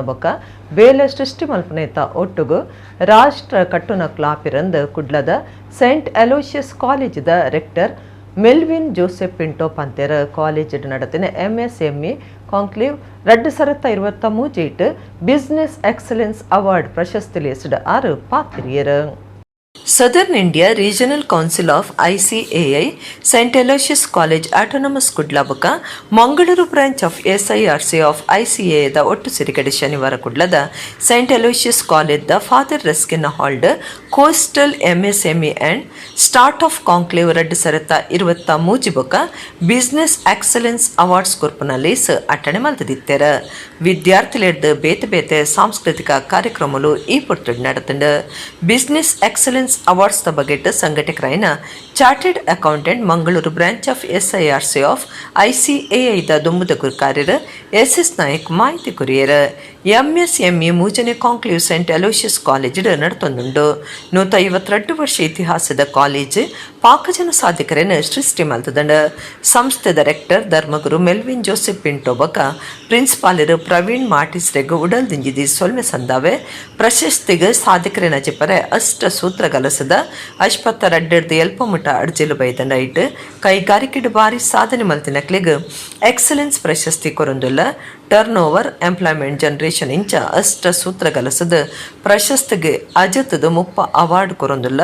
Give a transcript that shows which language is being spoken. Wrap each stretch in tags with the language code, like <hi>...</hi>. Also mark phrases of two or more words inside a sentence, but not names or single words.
<tcy>ಬೊಕ್ಕ ಬೇಲೆ ಸೃಷ್ಟಿ ಮಲ್ಪುನೇತ ಒಟ್ಟುಗು ರಾಷ್ಟ್ರ ಕಟ್ಟುನ ಕ್ಲಾಪಿರಂದ್ ಕುಡ್ಲದ ಸೈಂಟ್ ಅಲೋಷಿಯಸ್ ಕಾಲೇಜದ ರೆಕ್ಟರ್ ಮೆಲ್ವಿನ್ ಜೋಸೆಫ್ ಪಿಂಟೋ ಪಂತೆರ್ ಕಾಲೇಜ್ ನಡತಿನ ಎಂಎಸ್ಎಂಇ ಕಾಂಕ್ಲೇವ್ 2023 ಬಿಸಿನೆಸ್ ಎಕ್ಸಲೆನ್ಸ್ ಅವಾರ್ಡ್ ಪ್ರಶಸ್ತಿ ಲೇಸಿದ 6 ಪಾತ್ರಿಯರು.</tcy> <en>Southern India Regional Council of ICAI St.</en> <tcy>Aloysius College Autonomous Kudla ಬಕ ಮಂಗಳೂರು ಬ್ರಾಂಚ್ ಆಫ್ SIRC ಆಫ್ ICAI ದ ಒಟ್ಟು ಸಿರಿಗಡೆ ಶನಿವಾರ ಕುಡ್ಲದ ಸೈಂಟ್ ಅಲೋಷಿಯಸ್ ಕಾಲೇಜ್ ದ ಫಾದರ್ ರೆಸ್ಕಿನ್ ಹಾಲ್ಡ್ ಕೋಸ್ಟಲ್ MSME ಅಂಡ್ ಸ್ಟಾರ್ಟ್ ಆಫ್ ಕಾಂಕ್ಲೇವ್ 2023 ಬಕ ಬಿಸಿನೆಸ್ ಎಕ್ಸಲೆನ್ಸ್ ಅವಾರ್ಡ್ಸ್ ಕೊರ್ಪುನ ಲೇಸ್ ಅಟ್ಟಣೆ ಮಲ್ತದಿತ್ತೆರ. ವಿದ್ಯಾರ್ಥಿಲೆರ್ದು ಬೇತೆ ಬೇತೆ ಸಾಂಸ್ಕೃತಿಕ ಕಾರ್ಯಕ್ರಮಗಳು ಈ ಪೊರ್ತುಡ್ ನಡೆತಂಡು. ಬಿಸಿನೆಸ್ ಎಕ್ಸಲೆನ್ಸ್ ಅವಾರ್ಡ್ಸ್ ದ ಬಗೆಟ್ ಸಂಘಟಕರಾಯಿನ</tcy> <en>Chartered Accountant</en> <tcy>ಮಂಗಳೂರು ಬ್ರಾಂಚ್ ಆಫ್ SIRC ಆಫ್ ICAI ದ ದುಂಬುದ ಕಾರ್ಯರ SS ನಾಯಕ್ ಮಾಹಿತಿ ಕುರಿಯರ. MSME ಮೂಜನೆ ಕಾಂಕ್ಲೇವ್ ಸೈಂಟ್ ಅಲೋಷಿಯಸ್ ಕಾಲೇಜ್ ನಡತೊಂದುಂಡು. 152 ವರ್ಷ ಇತಿಹಾಸದ ಕಾಲೇಜ್ ಪಾಕಜನ ಸಾಧಕರನ್ನು ಸೃಷ್ಟಿ ಮಲ್ತದಂಡ. ಸಂಸ್ಥೆ ಡೈರೆಕ್ಟರ್ ಧರ್ಮಗುರು ಮೆಲ್ವಿನ್ ಜೋಸೆಫ್ ಪಿಂಟೋ ಬಕ ಪ್ರಿನ್ಸಿಪಾಲರು ಪ್ರವೀಣ್ ಮಾರ್ಟಿಸ್ ರೆಗ್ ಉಡಲ್ ದಿಂಜಿದಿ ಸೊಲ್ಮೆ ಸಂದಾವೆ ಪ್ರಶಸ್ತಿಗೆ ಸಾಧಕರನ ಚಿಪ್ಪರೆ ಅಷ್ಟ ಸೂತ್ರಗಲಸದ ಅಶ್ಪತ್ತ ರಡ್ಡರ್ದು ಎಲ್ಪಮುಟ ಅಡ್ಜೆಲು ಬೈದಂಡ ಇಟ್ಟು ಕೈಗಾರಿಕೆಡು ಬಾರಿ ಸಾಧನೆ ಮಲ್ತಿನಕ್ಲಿಗ್ ಎಕ್ಸಲೆನ್ಸ್ ಪ್ರಶಸ್ತಿ ಕೊರೊಂದುಲ್ಲ.</tcy> <en>turn over employment generation</en> <tcy>ಇಂಚ ಅಷ್ಟ ಸೂತ್ರಗಲಸದ ಪ್ರಶಸ್ತಿಗೆ ಅಜತ್ದು ಮುಪ್ಪ ಅವಾರ್ಡ್ ಕೊರೊಂದುಲ್ಲ.</tcy>